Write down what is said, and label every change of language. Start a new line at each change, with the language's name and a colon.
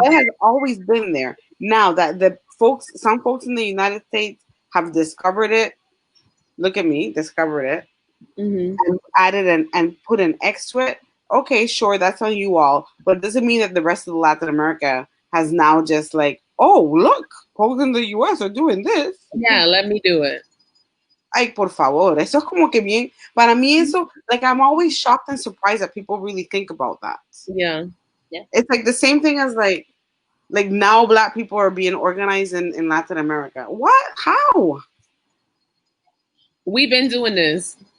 English: It has always been there. Now that some folks in the United States have discovered it, look at me, discovered it, Mm-hmm. and added and put an X to it. Okay, sure, that's on you all, but it doesn't mean that the rest of Latin America has now just like, oh, look, folks in the US are doing this. Yeah, let me do it.
Spanish: Ay, por favor, eso es como que bien. Para mí eso,
English: like, I'm always shocked and surprised that people really think about that. Yeah. It's like the same thing as like now Black people are being organized in Latin America. What? How? We've been doing this.